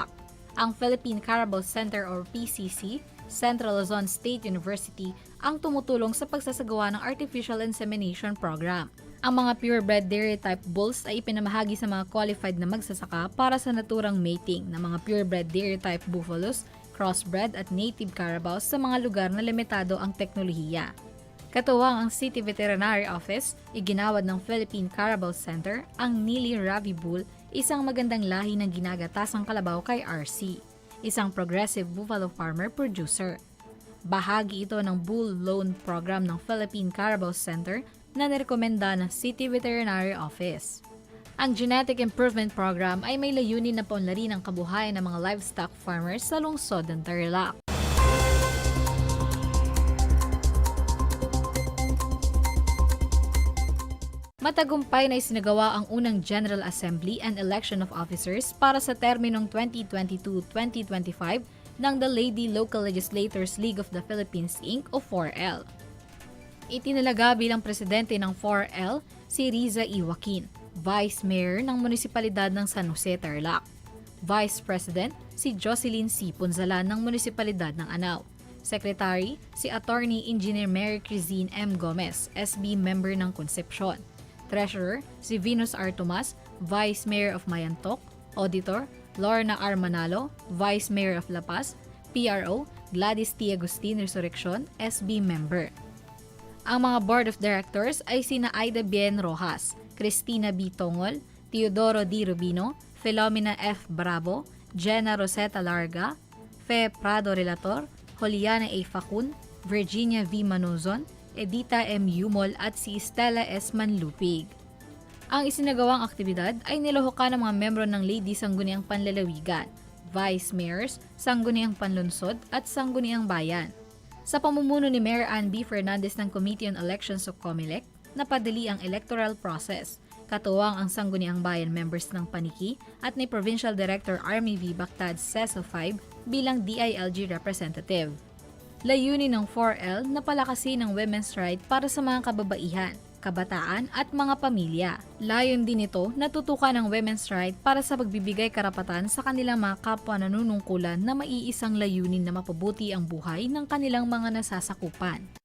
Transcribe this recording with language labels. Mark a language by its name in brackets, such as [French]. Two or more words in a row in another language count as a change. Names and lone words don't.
[Filipino] Ang Philippine Carabao Center or PCC, Central Luzon State University, ang tumutulong sa pagsasagawa ng Artificial Insemination Program. Ang mga [English] purebred dairy type bulls [Filipino] ay ipinamahagi sa mga qualified na magsasaka para sa naturang mating ng mga [English] purebred dairy type buffaloes, [Filipino] crossbred at native carabaos sa mga lugar na limitado ang teknolohiya. Katuwang ang City Veterinary Office, iginawad ng Philippine Carabao Center ang Nili Ravi Bull, isang magandang lahi ng ginagatasang kalabaw kay RC, isang progressive buffalo farmer producer. Bahagi ito ng Bull Loan Program ng Philippine Carabao Center na nirekomenda ng City Veterinary Office. Ang Genetic Improvement Program ay may layunin na paunlarin ang kabuhayan ng mga [English] livestock farmers [Filipino] sa lungsod ng Tarlac. Matagumpay na isinagawa ang unang General Assembly and Election of Officers para sa terminong 2022-2025 ng the Lady Local Legislators League of the Philippines Inc. o 4L. Itinalaga bilang presidente ng 4L si Riza Joaquin, Vice Mayor ng Munisipalidad ng San Jose, Tarlac. Vice President si Jocelyn C. Punzalan ng Munisipalidad ng Anao. Secretary si Attorney Engineer Mary Crizine M. Gomez, [English] SB Member [Filipino] ng Concepcion. Treasurer si Venus R. Tomas, [English] Vice Mayor of [Filipino] Mayantok. Auditor Lorna R. Manalo, [English] Vice Mayor of [Filipino] La Paz. PRO Gladys T. Agustin Resurreccion, [English] SB Member. [Filipino] Ang mga Board of Directors ay sina Aida Bien Rojas, Cristina B. Tongol, Teodoro D. Rubino, Filomena F. Bravo, Jenna Rosetta Larga, Fe Prado Relator, Juliana A. Facun, Virginia V. Manuzon, Edita M. Yumol at si Stella S. Manlupig. Ang isinagawang aktibidad ay nilahukan ng mga membro ng Ladies Sangguniang Panlalawigan, [English] Vice Mayors, [Filipino] Sangguniang Panlunsod at Sangguniang Bayan. Sa pamumuno ni Mayor Ann B. Fernandez ng Committee on Elections o COMELEC, napadali ang electoral process. Katuwang ang Sangguniang Bayan members ng Paniki at ni Provincial Director Army V. Bactad CESO 5 bilang DILG representative. Layunin ng 4L na palakasin ang [English] women's right [Filipino] para sa mga kababaihan, kabataan at mga pamilya. Layon din ito na tutukan ang [English] women's right [Filipino] para sa pagbibigay karapatan sa kanilang mga kapwa nanunungkulan na maiisang layunin na mapabuti ang buhay ng kanilang mga nasasakupan.